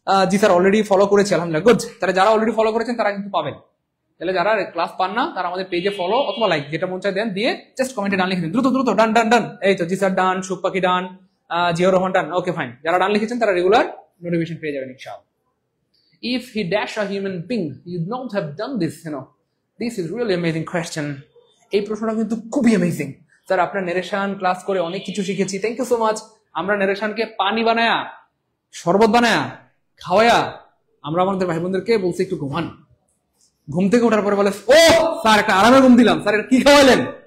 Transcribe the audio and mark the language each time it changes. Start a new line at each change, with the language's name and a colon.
Bangla: জি sir already follow করেছি আলহামদুলিল্লাহ, good. তাহলে যারা অলরেডি ফলো করেছেন তারা কিন্তু পাবেন। তাহলে যারা ক্লাস পান না তারা আমাদের পেজে ফলো অথবা লাইক যেটা মন চায় দেন, দিয়ে জাস্ট কমেন্টে ডান লিখে দিন। দ্রুত দ্রুত ডান ডান ডান। এই তো জি স্যার ডান, সুখ পাখি ডান, জিও রহমান ডান।
English: Okay fine.
Bangla: যারা ডান লিখেছেন তারা রেগুলার নোটিফিকেশন পেয়ে যাবেন ইনশাআল্লাহ।
English: If he dash a human being, you'd not have done this, you know. This is really amazing question.
Bangla: এই প্রশ্নটা কিন্তু খুবই অ্যামেজিং। স্যার আপনার নারেশন ক্লাস করে অনেক কিছু শিখেছি,
English: Thank you so much.
Bangla: আমরা নারেশনকে পানি বানায়া, শরবত বানায়া, খাওয়ায়া আমরা আমাদের ভাই বোনদেরকে বলছি একটু ঘুমান। ঘুম থেকে ওঠার পরে বলে ও স্যার একটা আরামে ঘুম দিলাম, স্যার এটা কি খাওয়াইলেন?